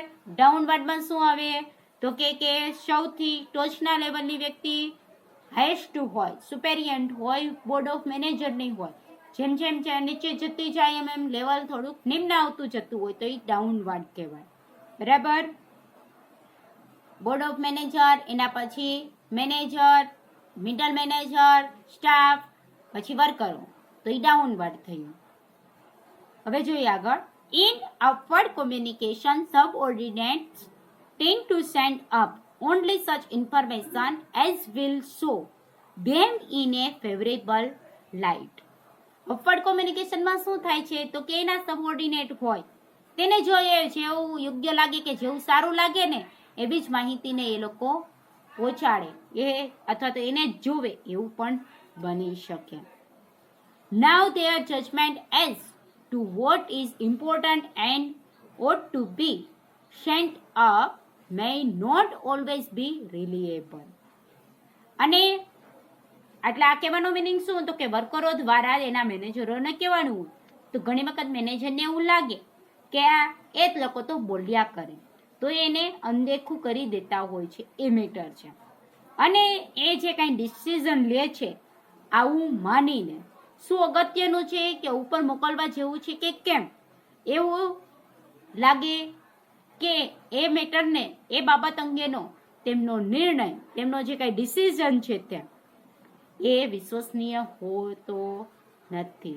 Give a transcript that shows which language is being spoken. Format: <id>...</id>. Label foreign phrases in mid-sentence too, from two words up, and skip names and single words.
<gu>ડાઉનવર્ડમાં શું આવે તો કે સૌથી ટોચના લેવલની વ્યક્તિ હાઈએસ્ટ હોય, સુપેરિયન્ટ હોય, બોર્ડ ઓફ મેનેજરની હોય, જેમ જેમ નીચે જતી જાય એમ લેવલ થોડુંક નિમ્ન આવતું જતું હોય તો એ ડાઉનવર્ડ કહેવાય. બરાબર.</gu> <en>board of manager,</en> <gu>એના પછી મેનેજર,</gu> <en>middle manager,</en> <gu>સ્ટાફ, પછી વર્કરો, તો એ ડાઉનવર્ડ થયું. હવે જોઈએ આગળ.</gu> <en>In upward communication, subordinates tend to send up only such information as will show them in a favorable light.</en> <gu>અપવર્ડ કોમ્યુનિકેશનમાં શું થાય છે તો કે એના સબઓર્ડિનેટ હોય તેને જોઈએ જેવું યોગ્ય લાગે કે જેવું સારું લાગે ને એવી જ માહિતીને એ લોકો પહોંચાડે એ અથવા તો એને જોવે એવું પણ બની શકે.</gu> <en>Now their judgment as to what is important and ought to be sent up may not always be reliable.</en> <gu>અને એટલે આ કહેવાનો મિનિંગ શું તો કે વર્કરો દ્વારા એના મેનેજરોને કહેવાનું હોય તો ઘણી વખત મેનેજરને એવું લાગે કે આ એ જ લોકો તો બોલ્યા કરે તો એને અનદેખું કરી દેતા હોય છે, એ મેટર છે. અને એ જે કાંઈ ડિસિઝન લે છે આવું માનીને શું અગત્યનું છે કે ઉપર મોકલવા જેવું છે કે કેમ એવું લાગે કે એ મેટરને, એ બાબત અંગેનો તેમનો નિર્ણય, તેમનો જે કાંઈ ડિસિઝન છે ત્યાં એ વિશ્વસનીય હોતો નથી.</gu>